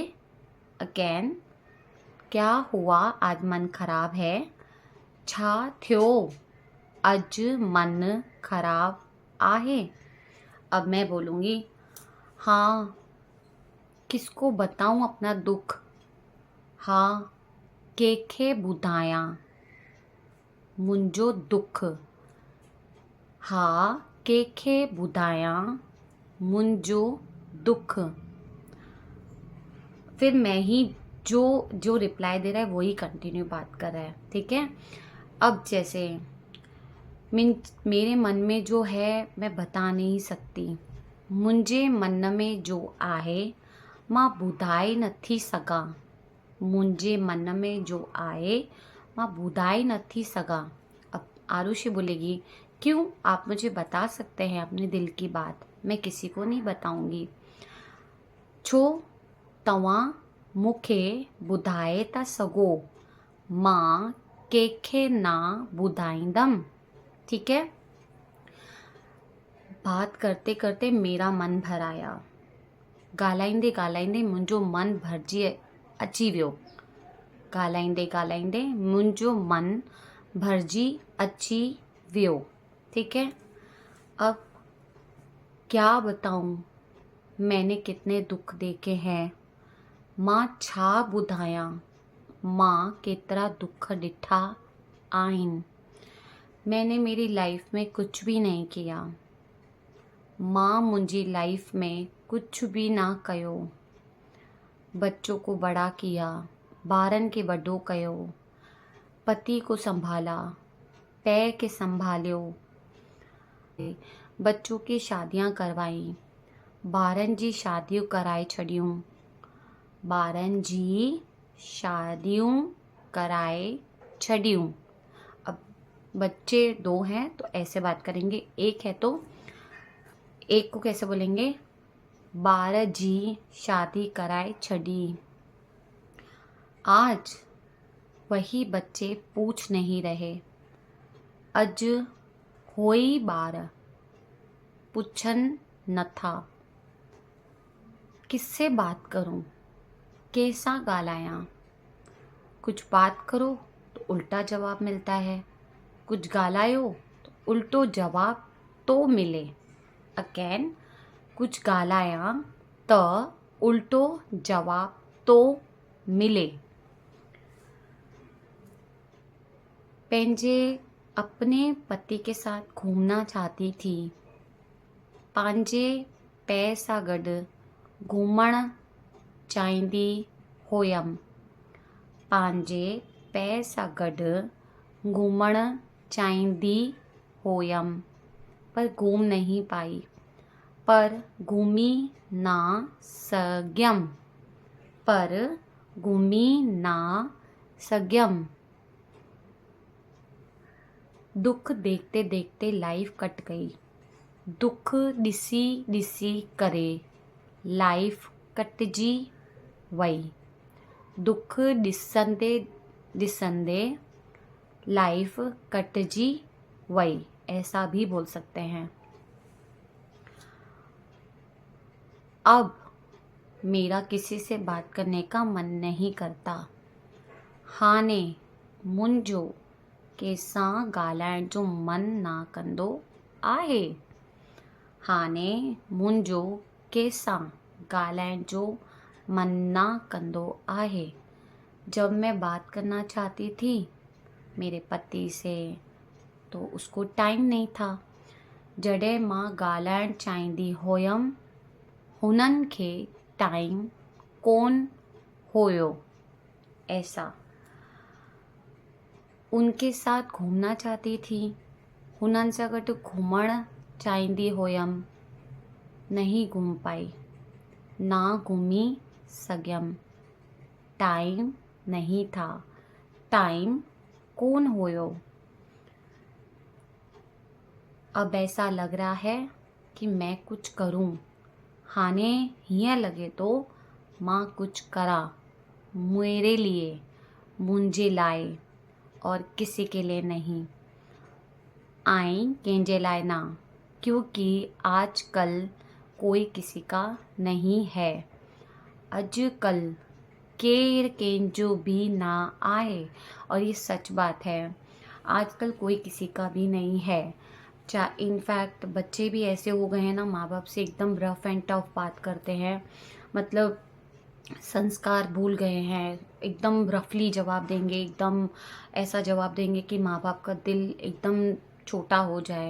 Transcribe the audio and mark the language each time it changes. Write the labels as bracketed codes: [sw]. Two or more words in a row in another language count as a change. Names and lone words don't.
[hi] अगेन, क्या हुआ? आज मन खराब है? [sd] छा थियो? अज मन खराब आहे? [hi] अब मैं बोलूँगी, हाँ, किसको बताऊँ अपना दुख? हाँ, [sd] केखे ॿुधायां मुंहिंजो दुख? हाँ, केखे ॿुधायां मुंहिंजो दुख? [hi] फिर मैं ही जो जो रिप्लाई दे रहा है वही कंटिन्यू बात कर रहा है, ठीक है? अब जैसे मेरे मन में जो है मैं बता नहीं सकती। [sd] मुंहिंजे मन में जो आहे मां ॿुधाए नथी सघां। मुंहिंजे मन में जो आए मां ॿुधाए नथी सघां। [hi] अब आरुषि बोलेगी, क्यों? आप मुझे बता सकते हैं अपने दिल की बात। मैं किसी को नहीं बताऊंगी। [sd] छो तव्हां मूंखे ॿुधाए था सघो, मां कंहिंखे ना ॿुधाईंदमि, ठीक है? [hi] बात करते करते मेरा मन भर आया। [sd] ॻाल्हाईंदे ॻाल्हाईंदे मुंहिंजो मन भरिजी अची वियो। ॻाल्हाईंदे ॻाल्हाईंदे मुंहिंजो मन भरिजी अची वियो, [hi] ठीक है? अब क्या बताऊं, मैंने कितने दुख देखे हैं। [sd] मां छा ॿुधायां, मां केतिरा दुख ॾिठा आहिनि। [hi] मैंने मेरी लाइफ में कुछ भी नहीं किया। [sd] मां मुंहिंजी लाइफ में कुछ भी ना कयो। [hi] बच्चों को बड़ा किया, [sd] ॿारनि खे वॾो कयो, [hi] पति को संभाला, [sd] पैर के संभालियो, [hi] बच्चों की शादियां करवाई, [sd] ॿारनि जी शादियूं कराए छॾियूं, ॿारनि जी शादियूं कराए छॾियूं। [hi] अब बच्चे दो हैं तो ऐसे बात करेंगे, एक है तो एक को कैसे बोलेंगे, [sd] ॿार जी शादी कराए छॾी। [hi] आज वही बच्चे पूछ नहीं रहे, [sd] अज होई ॿार पुछन नथा। [hi] किससे बात करूं, कैसा ॻाल्हायां। कुछ बात करो तो उल्टा जवाब मिलता है, [sd] कुछ ॻाल्हायो तो उल्टो जवाब तो मिले। अगेन, कुछ ॻाल्हायां त उल्टो जवाब तो मिले। [hi] पंहिंजे अपने पति के साथ घूमना चाहती थी, [sd] पंहिंजे पै सां गॾु घुमण चाहींदी हुयमि, पंहिंजे पै सां गॾु घुमण चाहींदी हुयमि, [hi] पर घूम नहीं पाई, [sd] पर घूमी ना सघियमि, पर घूमी ना सघियमि। [hi] दुख देखते देखते लाइफ कट गई, [sd] दुख ॾिसी ॾिसी करे लाइफ कटिजी वई, दुख ॾिसंदे ॾिसंदे लाइफ कटिजी वई, [hi] ऐसा भी बोल सकते हैं। अब मेरा किसी से बात करने का मन नहीं करता, [sd] हाणे मुंहिंजो कंहिंसां ॻाल्हाइण जो मन ना कंदो आहे, हाणे मुंहिंजो कंहिंसां ॻाल्हाइण जो मन ना कंदो आहे। [hi] जब मैं बात करना चाहती थी मेरे पति से तो उसको टाइम नहीं था, [sd] जॾहिं मां ॻाल्हाइण चाहींदी हुयमि हुननि खे टाइम कोन हुयो। [hi] ऐसा, उनके साथ घूमना चाहती थी, [sd] हुननि सां गॾु घुमण चाहींदी हुयमि, [hi] नहीं घूम पाई, [sd] ना घूमी सघियमि, [hi] टाइम नहीं था, [sd] टाइम कोन हुयो। [hi] अब ऐसा लग रहा है कि मैं कुछ करूं, [sd] हाणे हीअं लॻे थो मां कुछ करा, [hi] मेरे लिए, [sd] मुंहिंजे लाइ, [hi] और किसी के लिए नहीं, [sd] आई कंहिंजे लाइ ना, [hi] क्योंकि आजकल कोई किसी का नहीं है। [sd] अॼुकल केर कंहिंजो भी ना आहे, [hi] और ये सच बात है, आजकल कोई किसी का भी नहीं है। इनफैक्ट बच्चे भी ऐसे हो गए हैं ना, माँ बाप से एकदम [en] rough and tough [hi] बात करते हैं, मतलब संस्कार भूल गए हैं, एकदम रफली जवाब देंगे, एकदम ऐसा जवाब देंगे कि माँ बाप का दिल एकदम छोटा हो जाए।